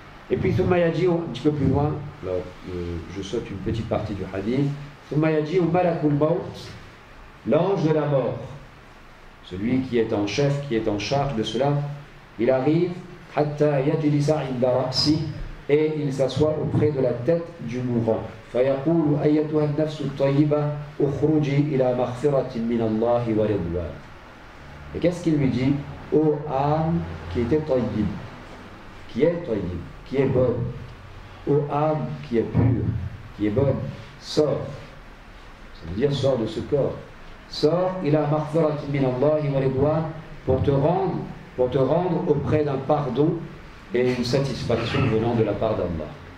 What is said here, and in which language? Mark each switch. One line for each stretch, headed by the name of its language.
French: Et puis
Arabic: ثم يجي
French: un petit peu plus loin, alors, je saute une petite partie du hadith,
Arabic: ثم يجي ملك الموت,
French: l'ange de la mort, celui qui est en chef, qui est en charge de cela, il arrive
Arabic: حتى يجلس عند رأسه,
French: et il s'assoit auprès de la tête du mourant.
Arabic: فيقول أيتها النفس الطيبة اخرجي إلى مغفرة من الله ورضوان.
French: Et qu'est-ce qu'il lui dit? Ô âme qui était tayyib, qui est bonne, ô âme qui est pure, qui est bonne, sors. Ça veut dire sors de ce corps. Sors
Arabic: ila maghfiratin min Allah wa ridwan,
French: pour te rendre auprès d'un pardon et une satisfaction venant de la part d'Allah.